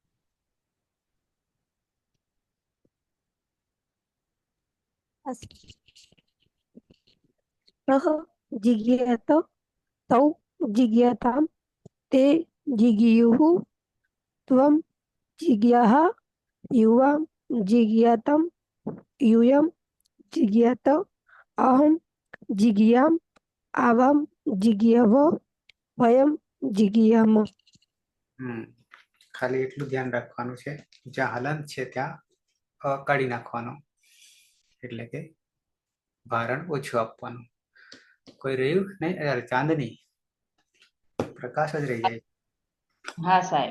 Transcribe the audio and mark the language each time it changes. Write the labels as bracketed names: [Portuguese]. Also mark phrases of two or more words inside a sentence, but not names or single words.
[Sanskrit] सह जिगीयात तौ जिगीयाताम ते जिगीयुः त्वं जिगीयाः युवां जिगीयातम यूयं जिगीयात अहं जिगीयाम आवां जिगीयाव वयं जिगीयाम [Gujarati] ખાલી એટલું ધ્યાન રાખવાનું છે જ્યાં હલન છે ત્યાં કાઢી નાખવાનો, એટલે કે ભારણ ઓછું આપવાનું. કોઈ રહ્યું નહીં? અરે ચાંદની, પ્રકાશ જ રહી જાય. હા સાહેબ.